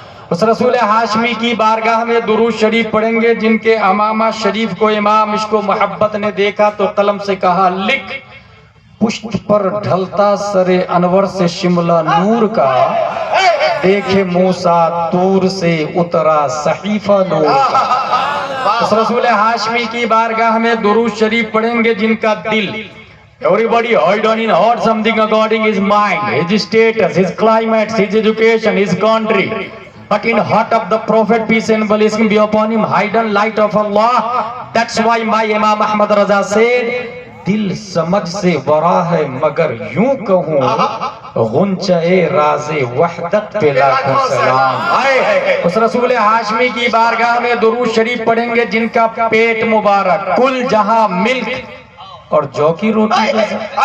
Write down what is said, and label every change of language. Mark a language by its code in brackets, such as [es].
[ur] اس رسول ہاشمی کی بارگاہ میں درود شریف پڑھیں گے جن کے امامہ شریف کو امام عشق و محبت نے دیکھا تو قلم سے کہا لکھ، پشت پر ڈھلتا سر انور سے شملہ نور کا، دیکھے موسیٰ طور سے اترا صحیفہ نور کا. اس رسول ہاشمی کی بارگاہ میں درود شریف پڑھیں گے جن کا [en] دل everybody hold on in heart something according his mind, his status, his climate, his education, his country. But in heart of the Prophet, peace and blessing be upon him, hidden light of Allah. That's why my Imam Ahmad Raza said, [ur] دل سمجھ سے ورا ہے مگر یوں کہوں غنچہ راز وحدت پہ لاکھوں سلام. اس رسول ہاشمی کی بارگاہ میں درود شریف پڑھیں گے جن کا پیٹ مبارک کل جہاں ملک اور جو کی روٹی جیسا.